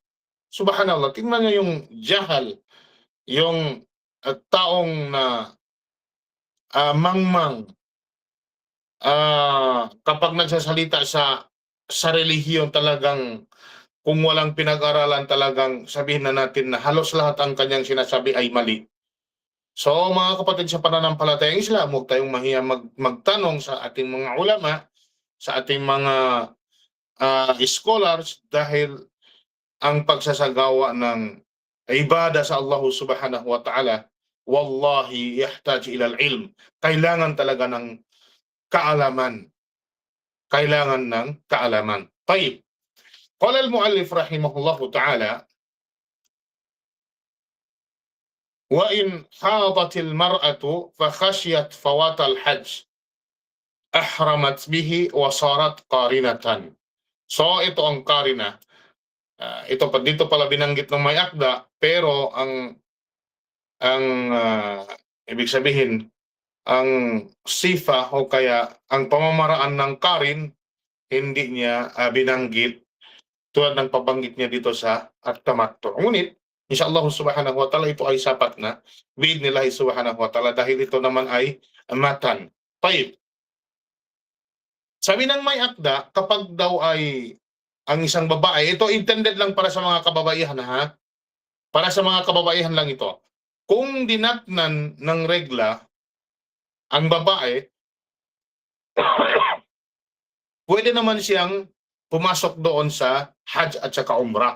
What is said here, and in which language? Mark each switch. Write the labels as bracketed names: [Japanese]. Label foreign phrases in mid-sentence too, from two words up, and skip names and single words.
[Filipino] Subhanallah, tingnan niyo yung jahal, yung taong na mangmang, kapag nagsasalita sa relihiyon, talagang kung walang pinag-aralan, talagang sabihin na natin na halos lahat ang kanyang sinasabi ay mali. So mga kapatid sa pananampalatayang Islam, huwag tayong mahiya magtanong sa ating mga ulama, sa ating mga scholars, dahil ang pagsasagawa ng ibada sa Allah [Arabic] سبحانه وتعالى, والله يحتاج إلى العلم. [Filipino] Kailangan talaga ng kaalaman. Kailangan ng kaalaman. Tayyib. [Arabic] قال المؤلف رحمه الله تعالى وإن حاضت المرأة فخشيت فوات الحج أحرمت به وصارت قارنة. [Filipino] So ito ang qarina. Dito pala binanggit ng may akda, pero ang ibig sabihin, ang sifa o kaya ang pamamaraan ng Karin hindi niya binanggit tulad ng pabanggit niya dito sa at-tamattu. Ngunit [Arabic] إن شاء الله سبحانه وتعالى [Filipino] ito ay sapat na [Arabic] بإذن الله سبحانه وتعالى [Filipino] dahil ito naman ay matan. Tayyib. Sabi ng may akda, kapag daw ay ang isang babae, ito intended lang para sa mga kababaihan ha. Para sa mga kababaihan lang ito. Kung dinatnan ng regla ang babae, pwede naman siyang pumasok doon sa Hajj at saka Umrah.